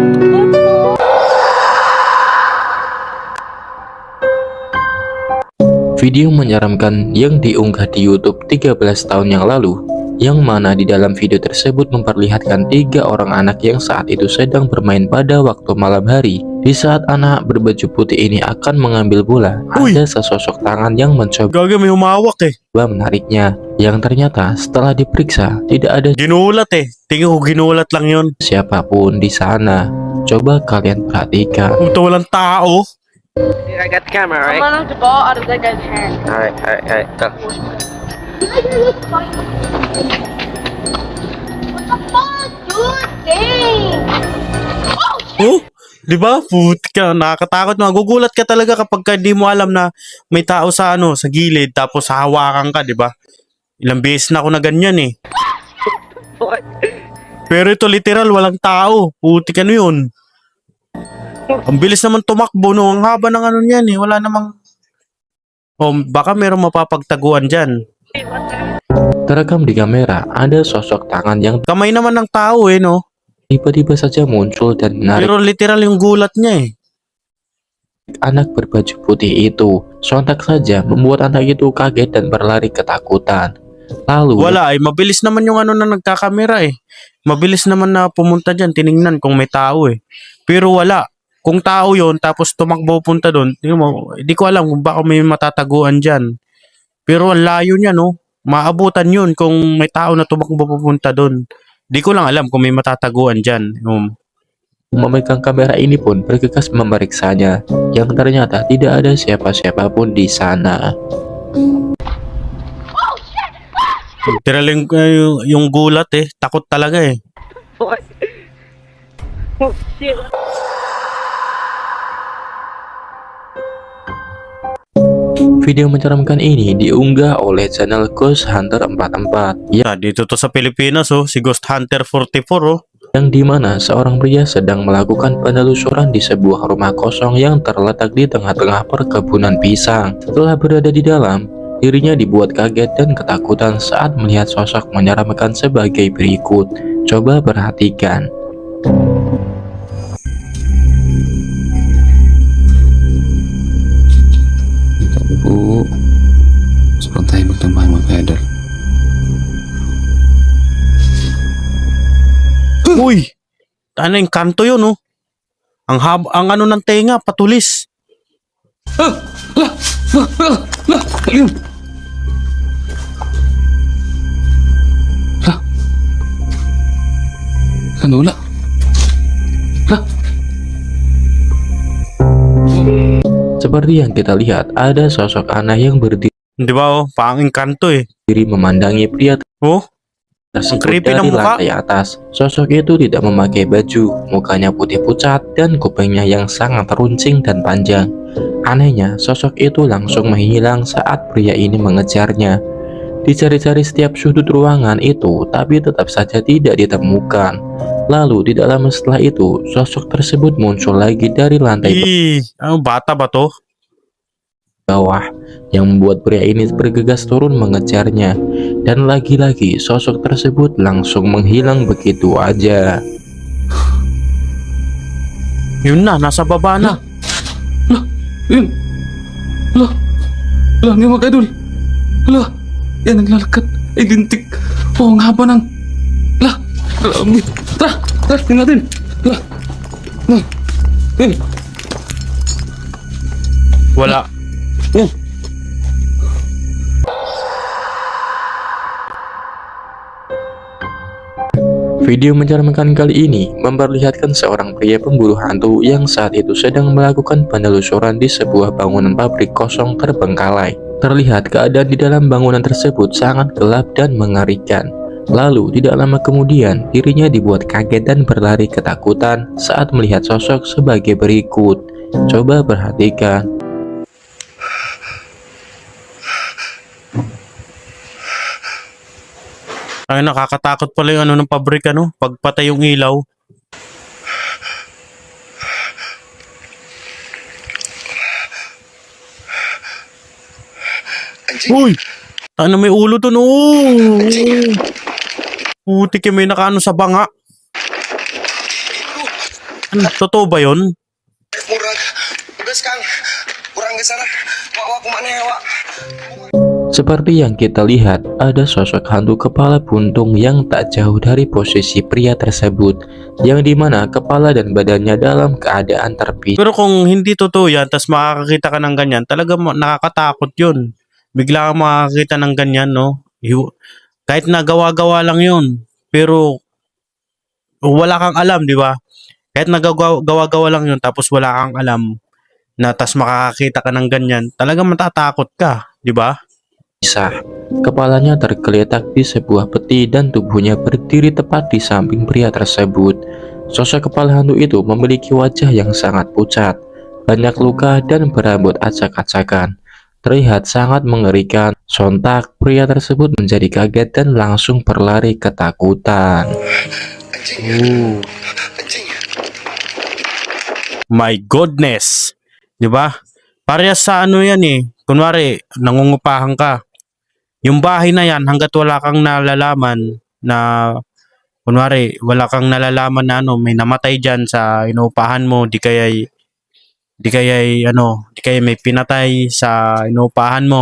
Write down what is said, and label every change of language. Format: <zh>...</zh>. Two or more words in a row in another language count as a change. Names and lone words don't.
<id>Video menyeramkan yang diunggah di YouTube 13 tahun yang lalu, yang mana di dalam video tersebut memperlihatkan 3 orang anak yang saat itu sedang bermain pada waktu malam hari. Di saat anak berbaju putih ini akan mengambil bola,</id> <tl>Uy.</tl> <id>ada sesosok tangan yang mencoba</id> <tl>Gaga may humawak eh.</tl> <id>menariknya, yang ternyata setelah diperiksa tidak ada</id> <tl>Ginulat eh. Tingin ko ginulat lang yun.</tl> <id>siapapun di sana. Coba kalian perhatikan.</id> <tl>Puta walang tao.</tl> <en>I got the camera, I'm right? gonna knock the ball out of that guy's hand. Alright, go. What the fuck, dude? Dang!</en> <tl>Oh, di ba? Puta, nakakatakot. Magugulat ka talaga kapag di mo alam na may tao sa sa gilid tapos hahawakan ka, di ba? Ilang beses na ako na ganyan eh.</tl> <en>What?</en> <tl>Pero ito literal walang tao. Putik ano yun? Ang bilis naman tumakbo no. Ang haba ng niyan eh. Wala namang... Oh, baka merong mapapagtaguan dyan.</tl> <id>Terekam di kamera, ada sosok tangan yang</id> <tl>Kamay naman ng tao eh, no?</tl> <id>tiba-tiba saja muncul dan menarik</id> <tl>Pero literal yung gulat niya eh.</tl> <id>anak berbaju putih itu. Sontak saja membuat anak itu kaget dan berlari ketakutan. Lalu</id> <tl>Wala eh. Mabilis naman yung na nagkakamera eh. Mabilis naman na pumunta dyan. Tiningnan kung may tao eh. Pero wala. Kung tao yon tapos tumakbo punta doon, hindi ko alam kung baka may matataguan dyan. Pero ang layo niya, no? Maabutan yun kung may tao na tumakbo pupunta doon. Di ko lang alam kung may matataguan dyan.</tl> <id>memegang kamera ini pun bergegas memeriksanya, yang ternyata tidak ada siapa-siapa pun di sana.</id> <tl>Literal yung gulat eh. Takot talaga eh.</tl> <en>What? Oh, shit.</en> <id>Video menyeramkan ini diunggah oleh channel Ghost Hunter 44, Ya,</id> <tl>dito to sa Pilipinas oh. Si Ghost Hunter 44 oh.</tl> <id>yang dimana seorang pria sedang melakukan penelusuran di sebuah rumah kosong yang terletak di tengah-tengah perkebunan pisang. Setelah berada di dalam, dirinya dibuat kaget dan ketakutan saat melihat sosok menyeramkan sebagai berikut. Coba perhatikan.</id> <tl>Bu, sebelum tayo magtambahan mga ka-idol. Uy! Ano yung kanto yun oh. Ang ng tenga, patulis. Ayun! Lah! Ano wala? Lah!</tl> <id>Seperti yang kita lihat, ada sosok anak yang berdiri</id> <tl>Di ba oh? Panging kanto eh.</tl> <id>memandangi pria</id> <tl>Oh?</tl> <id>tersebut</id> <tl>creepy</tl> <id>dari</id> <tl>ng mukha.</tl> <id>lantai atas. Sosok itu tidak memakai baju, mukanya putih pucat dan kupingnya yang sangat runcing dan panjang. Anehnya, sosok itu langsung menghilang saat pria ini mengejarnya. Dicari-cari setiap sudut ruangan itu, tapi tetap saja tidak ditemukan. Lalu di dalam setelah itu, sosok tersebut muncul lagi dari lantai</id> <tl>Bata ba to?</tl> <id>bawah, yang membuat pria ini bergegas turun mengejarnya. Dan lagi-lagi sosok tersebut langsung menghilang begitu aja.</id> <tl>Yun na, nasa baba na. Lah! Ayun! Lah! Lah, nga mga ka-idol! Lah! Yan, naglalakad. Ay, lintik. Oh, ang haba ng... Lah! Grabe! Tara! Tara, tingnan natin! Lah! Lah! Ayun! Wala. Ayun!</tl> <id>Video menyeramkan kali ini memperlihatkan seorang pria pemburu hantu yang saat itu sedang melakukan penelusuran di sebuah bangunan pabrik kosong terbengkalai. Terlihat keadaan di dalam bangunan tersebut sangat gelap dan mengerikan. Lalu tidak lama kemudian dirinya dibuat kaget dan berlari ketakutan saat melihat sosok sebagai berikut. Coba perhatikan.</id> <tl>Ay, nakakatakot pala yung ano ng pabrika, no? Pagpatay yung ilaw. Uy! Ano may ulo dun? Oh! Putik yung may nakaano sa banga. Ano, totoo ba yun? Murag, ugas kang, kurang ke sana. Wak kumana ya wak.</tl> <id>Seperti yang kita lihat, ada sosok hantu kepala buntung yang tak jauh dari posisi pria tersebut, yang dimana kepala dan badannya dalam keadaan terpisah.</id> <tl>Pero kung hindi totoo yan, tas makakakita ka ng ganyan, talaga nakakatakot yun. Bigla kang makakakita ng ganyan, no? Kahit nagawa-gawa lang yun, pero wala kang alam, di ba? Kahit nagawa-gawa lang yun, tapos wala kang alam, na tas makakakita ka ng ganyan, talaga matatakot ka, di ba?</tl> <id>Kepalanya tergeletak di sebuah peti dan tubuhnya berdiri tepat di samping pria tersebut. Sosok kepala hantu itu memiliki wajah yang sangat pucat, banyak luka dan berambut acak-acakan. Terlihat sangat mengerikan. Sontak pria tersebut menjadi kaget dan langsung berlari ketakutan. Anjing.</id> <en>My goodness!</en> <tl>Di ba? Parehas sa ano yan eh. Kunwari, nangungupahan ka. Yung bahay na yan, hanggat wala kang nalalaman na, kunwari, wala kang nalalaman na ano, may namatay dyan sa inuupahan mo, di kaya may pinatay sa inuupahan mo.</tl>